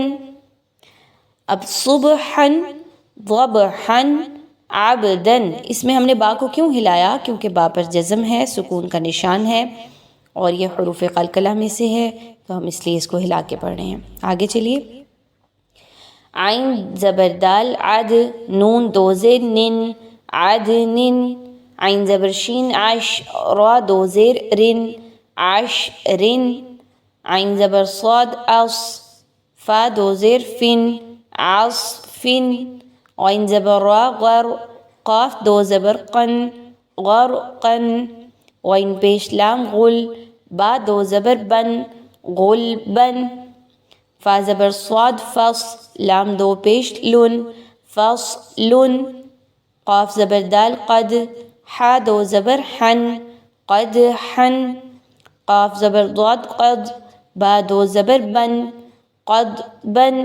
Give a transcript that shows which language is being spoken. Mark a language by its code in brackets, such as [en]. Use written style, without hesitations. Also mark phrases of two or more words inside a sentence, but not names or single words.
[ur] اب صبحن ضبحن عبدن، اس میں ہم نے با کو کیوں ہلایا؟ کیونکہ با پر جزم ہے، سکون کا نشان ہے اور یہ حروف قلقلہ میں سے ہے، تو ہم اس لیے اس کو ہلا کے پڑھ رہے ہیں۔ آگے چلیے، عین زبر دال عد، نون دو زیر نن عدنن، عین زبر شین عش، را دو زیر رن عشرن، عین زبر صاد عص، فا دو زیر فن عصفن، عین زبر را غر، قاف دو زبر قن غرقن، عین پیش لام غل، با دو زبر بن غلبن، فا زبر صاد فص، لام دو پیش لن فصلن، قاف زبر دال قد، ہا دو زبر حن قدحن، قاف زبر ضاد قد، با دو زبر بن قدبن۔